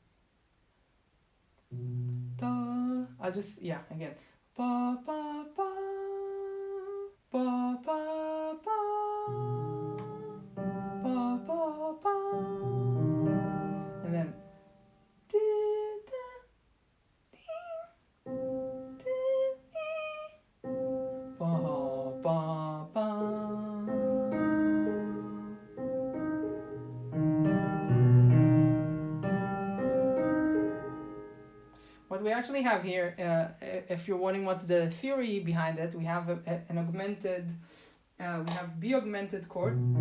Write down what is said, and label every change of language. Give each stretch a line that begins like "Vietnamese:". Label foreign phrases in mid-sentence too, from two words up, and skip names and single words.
English: Da. I'll just again. Ba ba ba ba ba ba ba ba ba, and then ba ba ba. What we actually have here, if you're wondering what's the theory behind it, we have an augmented, we have B augmented chord,